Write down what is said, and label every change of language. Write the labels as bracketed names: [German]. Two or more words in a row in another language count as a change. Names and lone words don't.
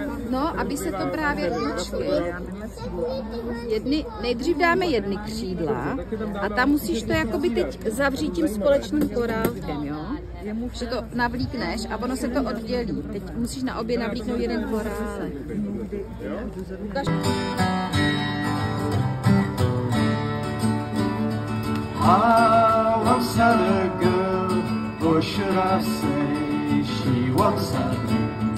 [Czech] No, aby se to právě počkej. Nejdřív dáme jedny křídla a tam musíš to jakoby teď zavřít tím společným korálkem, jo? Že to navlíkneš a ono se to oddělí. Teď musíš na obě navlíknout jeden korálek. [English] I once had a girl, or should I say, she once had me.